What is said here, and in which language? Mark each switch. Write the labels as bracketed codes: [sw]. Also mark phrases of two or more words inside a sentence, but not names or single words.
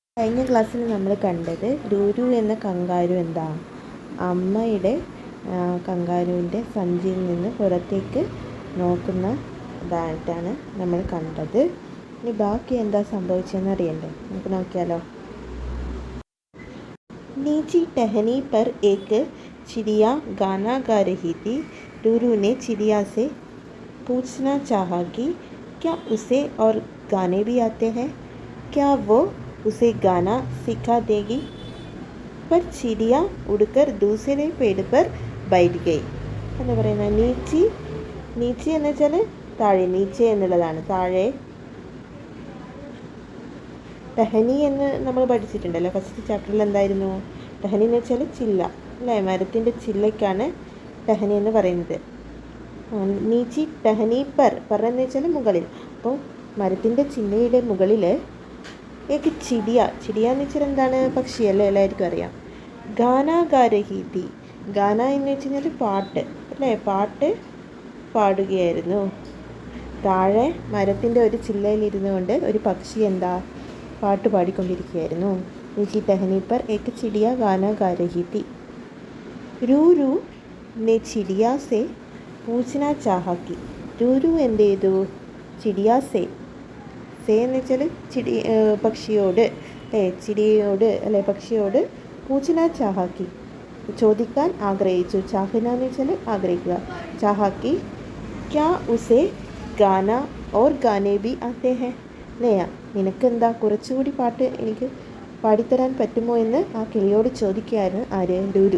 [ml] കഴിഞ്ഞ ക്ലാസ്സിൽ നമ്മൾ കണ്ടത് രൂരു എന്ന കങ്കാരു എന്താ അമ്മയുടെ കങ്കാരുവിൻ്റെ സഞ്ചിയിൽ നിന്ന് പുറത്തേക്ക് നോക്കുന്ന ഇതായിട്ടാണ് നമ്മൾ കണ്ടത്. ഇനി ബാക്കി എന്താ സംഭവിച്ചതെന്ന് അറിയണ്ടേ, നമുക്ക് നോക്കിയാലോ. [hi] नीची टहनी पर एक चिड़िया गाना गा रही थी. रूरू ने चिड़िया से पूछना चाहा कि क्या उसे और गाने भी आते हैं, क्या वो उसे गाना सिखा देगी. पर चिड़िया उड़कर दूसरे पेड़ पर बैठ गई. [ml] എന്താ പറയുന്നത്, നീച്ചി എന്ന് വെച്ചാൽ താഴെ, നീച്ചെ എന്നുള്ളതാണ് താഴെ. ടഹനി എന്ന് നമ്മൾ പഠിച്ചിട്ടുണ്ടല്ലോ [en] first chapter. [ml] എന്തായിരുന്നു ടഹനി എന്ന് വെച്ചാൽ ചില്ല അല്ലേ, മരത്തിൻ്റെ ചില്ലയ്ക്കാണ് ടഹനി എന്ന് പറയുന്നത്. [hi] नीची टहनी पर [ml] എന്ന് വെച്ചാൽ മുകളിൽ. അപ്പോൾ മരത്തിൻ്റെ ചില്ലയുടെ മുകളിൽ [hi] एक चिड़िया [ml] എന്ന് വെച്ചാൽ എന്താണ്, പക്ഷിയല്ലേ, എല്ലാവർക്കും അറിയാം. [hi] गाना गा रही थी, [ml] ഗാന എന്ന് വെച്ച് കഴിഞ്ഞാൽ പാട്ട് അല്ലേ, പാട്ട് പാടുകയായിരുന്നു. താഴെ മരത്തിൻ്റെ ഒരു ചില്ലയിലിരുന്നു കൊണ്ട് ഒരു പക്ഷി എന്താ പാട്ട് പാടിക്കൊണ്ടിരിക്കുകയായിരുന്നു. [hi] नीची टहनी पर एक चिड़िया गाना गा रही थी. रूरू ने चिड़िया से पूछना चाहा कि, [ml] रूरू എന്ത് ചെയ്തു, [hi] चिड़िया से [ml] എന്ന് വെച്ചാൽ പക്ഷിയോട് അല്ലേ, ചിടിയോട് അല്ലെ പക്ഷിയോട് [hi] पूछना चाहा कि [ml] ചോദിക്കാൻ ആഗ്രഹിച്ചു. ചാഹന എന്ന് വെച്ചാൽ ആഗ്രഹിക്കുക. [hi] चाहा कि क्या उसे गाना और गाने भी आते हैं, [ml] അല്ലയാ നിനക്കെന്താ കുറച്ചുകൂടി പാട്ട് എനിക്ക് പാടിത്തരാൻ പറ്റുമോ എന്ന് ആ കിളിയോട് ചോദിക്കുകയാണ് ആര്, രൂരു.